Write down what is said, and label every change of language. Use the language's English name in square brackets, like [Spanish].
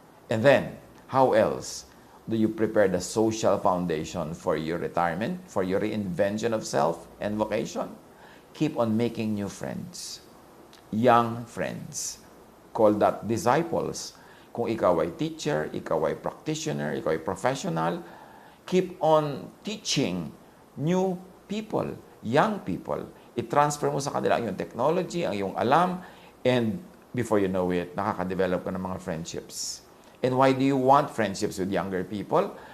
[English] And then, how else do you prepare the social foundation for your retirement, for your reinvention of self and vocation? Keep on making new friends. Young friends. Call that disciples. [Filipino] Kung ikaw ay teacher, ikaw ay practitioner, ikaw ay professional, [English] keep on teaching new people, young people. [Filipino] I-transfer mo sa kanila ang iyong technology, ang iyong alam, [English] and before you know it, [Filipino] nakaka-develop ka ng mga friendships. [English] And why do you want friendships with younger people?